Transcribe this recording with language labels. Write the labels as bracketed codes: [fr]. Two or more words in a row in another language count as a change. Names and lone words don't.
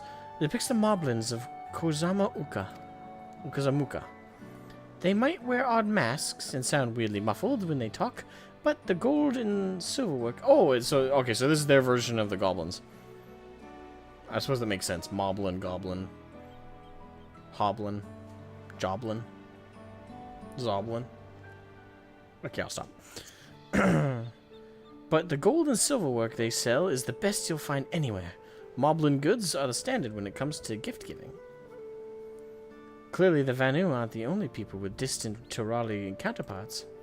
[en] It depicts the Moblins of Ukazamuka. They might wear odd masks and sound weirdly muffled when they talk, but the gold and silverwork... Oh, so okay, so this is their version of the goblins. I suppose that makes sense. Moblin, goblin, hoblin, joblin, zoblin. Okay, I'll stop. But the gold and silverwork they sell is the best you'll find anywhere. Moblin goods are the standard when it comes to gift giving. Clearly the Vanu aren't the only people with distant Tyroli counterparts.